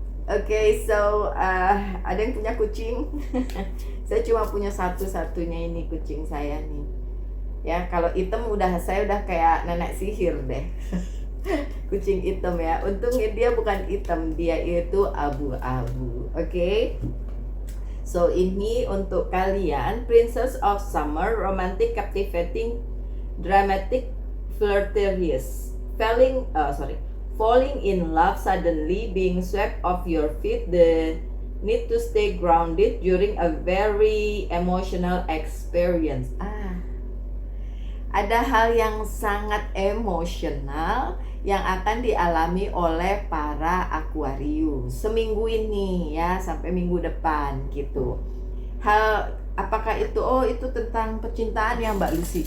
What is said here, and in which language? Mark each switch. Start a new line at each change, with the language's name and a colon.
Indonesian: Oke, so ada yang punya kucing? Saya cuma punya satu-satunya ini kucing saya nih. Ya kalau hitam saya udah kayak nenek sihir deh. Kucing hitam ya. Untungnya dia bukan hitam, dia itu abu-abu. Oke.
English: So
Indonesian: ini untuk kalian,
English: Princess of Summer, romantic, captivating, dramatic, flirtatious, falling in love suddenly, being swept off your feet, the need to stay grounded during a very emotional experience.
Indonesian: Ada hal yang sangat emosional yang akan dialami oleh para Aquarius seminggu ini ya, sampai minggu depan gitu. Hal apakah itu? Oh, itu tentang percintaan ya Mbak Lucy?